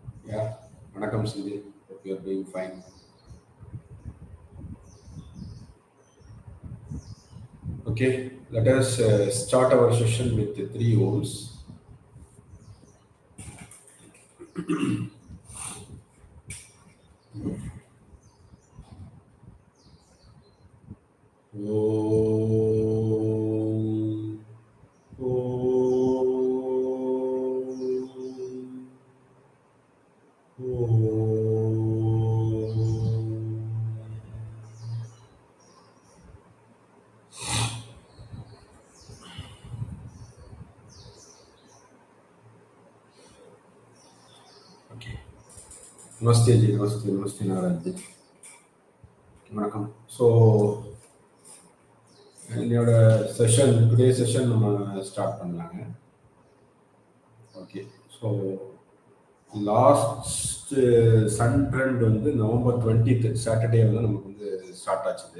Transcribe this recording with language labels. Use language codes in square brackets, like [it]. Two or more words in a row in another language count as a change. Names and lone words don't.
[en] Yeah, வணக்கம் Cindy. Hope you are doing fine. Okay, let us start our session with the three Oms. [sa] Om. Om. Om. [en] Okay. [hi] Namaste ji, namaste, namaste Narad ji. [ta] வணக்கம். ஸோ என்னோட [en] session today session [ta] நம்ம ஸ்டார்ட் பண்ணலாங்க. [en] ஓகே. so last sun trend [ta] வந்து [en] November 20th Saturday [ta] வந்து நமக்கு வந்து ஸ்டார்ட் ஆச்சுது.